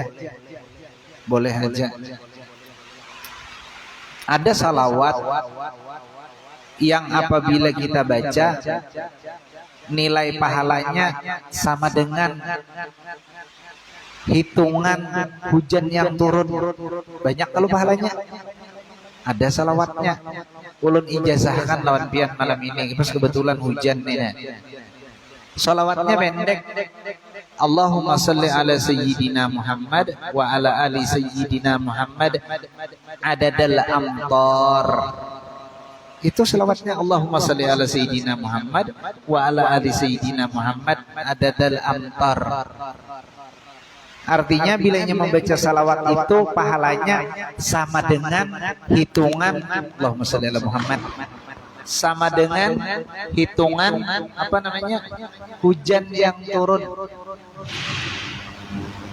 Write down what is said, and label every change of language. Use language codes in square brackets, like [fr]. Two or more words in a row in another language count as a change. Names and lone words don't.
[id] Boleh aja. Ada salawat yang apabila kita baca nilai pahalanya sama dengan hitungan hujan yang turun. Banyak kalau pahalanya. Ada salawatnya. [bjn] Ulun ijazahkan lawan pian malam ini. Pas kebetulan hujan nih. [id] Salawatnya pendek. [ar] اللهم صل على سيدنا محمد وعلى آل سيدنا محمد عدد الأمطار. [id] Itu selawatnya [ar] اللهم صل على سيدنا محمد وعلى آل سيدنا محمد عدد الأمطار. [id] Artinya bilanya membaca salawat itu pahalanya sama dengan hitungan [ar] اللهم صل على محمد, [id] sama dengan hitungan hujan yang turun.